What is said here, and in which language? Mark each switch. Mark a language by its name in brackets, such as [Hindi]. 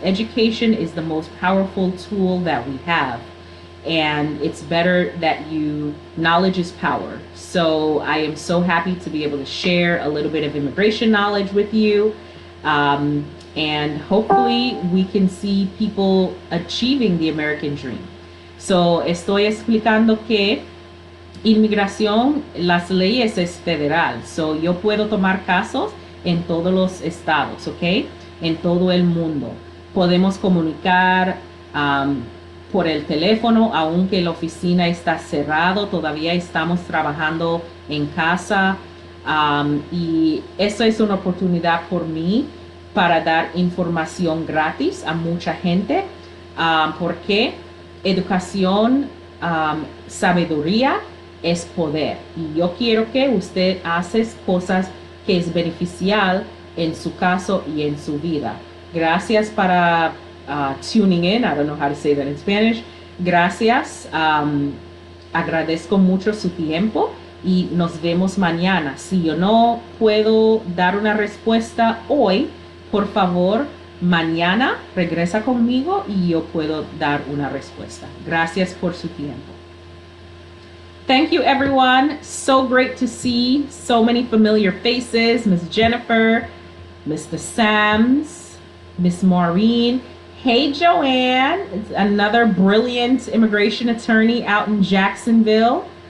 [English] Education is the most powerful tool that we have. And it's better that knowledge is power. So I am so happy to be able to share a little bit of immigration knowledge with you. And hopefully we can see people achieving the American dream. [Spanish] So estoy explicando que inmigración, las leyes es federal. So yo puedo tomar casos en todos los estados, ¿ok? En todo el mundo. Podemos comunicar por el teléfono, aunque la oficina está cerrado, todavía estamos trabajando en casa y eso es una oportunidad por mí para dar información gratis a mucha gente porque educación, sabiduría es poder y yo quiero que usted hace cosas que es beneficial en su caso y en su vida. Gracias para [English] tuning in. I don't know how to say that in Spanish. Gracias [Spanish] agradezco mucho su tiempo y nos vemos mañana. Si yo no puedo dar una respuesta hoy, por favor, mañana regresa conmigo y yo puedo dar una respuesta. Gracias por su tiempo. [English] Thank you, everyone. So great to see so many familiar faces. Miss Jennifer, Mr. Sams, Miss Maureen. Hey, Joanne. It's another brilliant immigration attorney out in Jacksonville.